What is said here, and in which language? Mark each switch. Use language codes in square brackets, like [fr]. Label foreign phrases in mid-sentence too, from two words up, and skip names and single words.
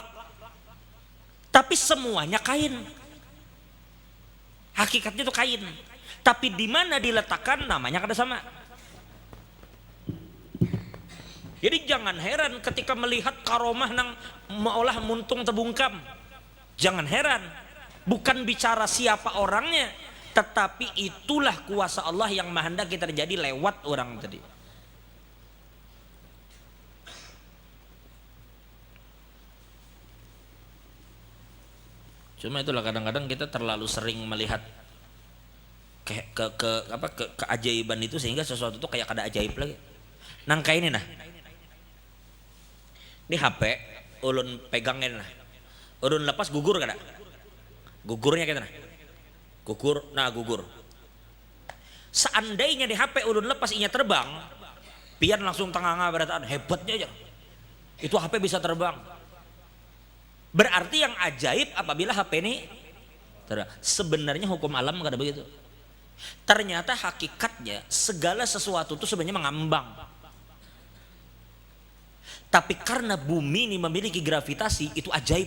[id] Tapi semuanya kain. Hakikatnya itu kain. Tapi di mana diletakkan namanya kada sama. Jadi jangan heran ketika melihat karomah [bjn] nang maolah muntung tebungkam. [id] Jangan heran. Bukan bicara siapa orangnya, tetapi itulah kuasa Allah yang menghendaki terjadi lewat orang tadi. Cuma itulah kadang-kadang kita terlalu sering melihat keajaiban itu sehingga sesuatu itu kayak kada ajaib lagi. [bjn] Nang kayak ini nah. Ini HP ulun pegangin nah. Ulun lepas gugur kada? Gugurnya kita nah. Gugur. Seandainya di HP ulun lepas inya terbang, pian langsung tengah-tengah berataan hebatnya aja. [id] Itu HP bisa terbang. Berarti yang ajaib apabila HP ini terbang. Sebenarnya hukum alam kada begitu. Ternyata hakikatnya segala sesuatu itu sebenarnya mengambang. Tapi karena bumi ini memiliki gravitasi, itu ajaib.